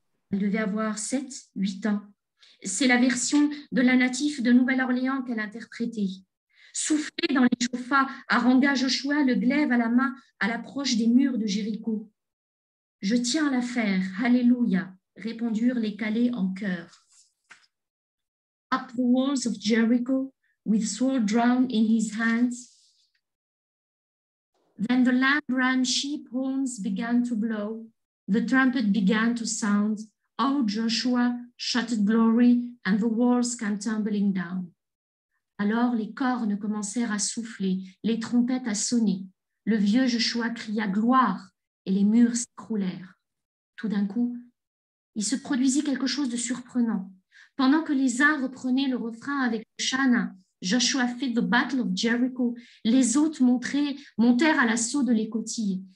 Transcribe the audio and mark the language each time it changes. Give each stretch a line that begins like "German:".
French: Elle devait avoir 7, 8 ans. C'est la version de la natif de Nouvelle-Orléans qu'elle interprétait. Soufflé dans les chauffats, harangua Joshua le glaive à la main à l'approche des murs de Jéricho. « Je tiens à la faire, Alléluia », répondirent les Calais en chœur.
English: Up the walls of Jericho, with sword drawn in his hands. Then the lamb sheep horns began to blow, the trumpet began to sound. Oh, Joshua shouted glory, and the walls came tumbling down.
French: Alors les cornes commencèrent à souffler, les trompettes à sonner. Le vieux Joshua cria gloire, et les murs s'écroulèrent. Tout d'un coup, il se produisit quelque chose de surprenant. Pendant que les uns reprenaient le refrain avec Shana, Joshua
English: fit the battle of Jericho,
French: les autres montèrent à l'assaut de l'écoutille.